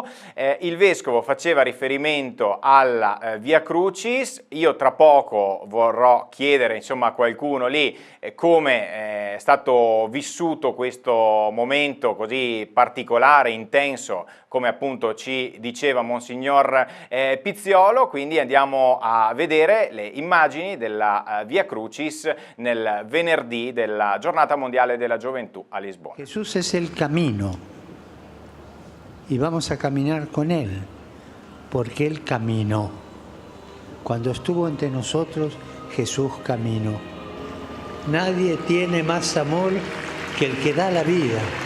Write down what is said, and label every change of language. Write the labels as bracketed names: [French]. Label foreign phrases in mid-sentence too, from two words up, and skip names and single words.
[Italian] Il Vescovo faceva riferimento alla Via Crucis, io tra poco vorrò chiedere insomma a qualcuno lì come è stato vissuto questo momento così particolare, intenso, come appunto ci diceva Monsignor Pizziolo. Quindi andiamo a vedere le immagini della Via Crucis nel venerdì della Giornata Mondiale della Gioventù a Lisbona. [Spanish] Jesús es el camino y vamos a caminar con Él, porque Él caminó. Cuando estuvo entre nosotros, Jesús caminó. Nadie tiene más amor que el que da la vida.